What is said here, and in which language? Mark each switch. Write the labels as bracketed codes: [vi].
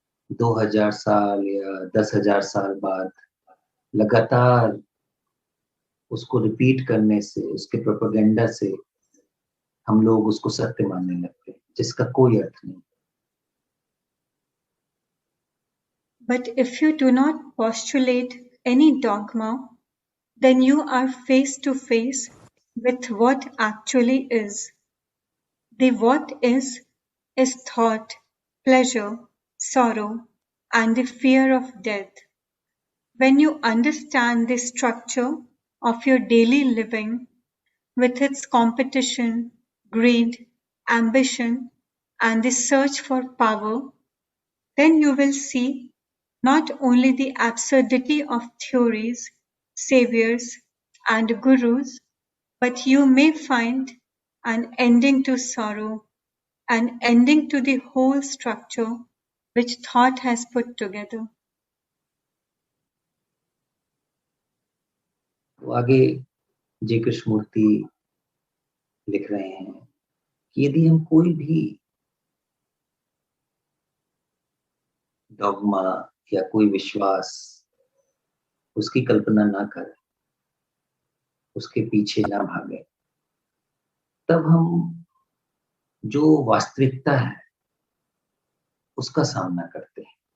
[hi] 2000 साल या 10,000 साल बाद लगातार उसको रिपीट करने से, उसके प्रोपेगेंडा से हम लोग उसको सत्य मानने लगते हैं, जिसका कोई अर्थ नहीं। [en] But if you do not postulate any dogma, then you are face to face with what actually is. The what is thought, pleasure, sorrow, and the fear of death. When you understand the structure of your daily living with its competition, greed, ambition, and the search for power, then you will see not only the absurdity of theories, saviors, and gurus, but you may find an ending to sorrow, an ending to the whole structure which thought has put together. [hi] तो आगे जी कृष्णमूर्ति लिख रहे हैं कि यदि हम कोई भी डॉगमा या कोई विश्वास उसकी कल्पना ना करें, उसके पीछे ना भागे, तब हम जो वास्तविकता है उसका सामना करते हैं।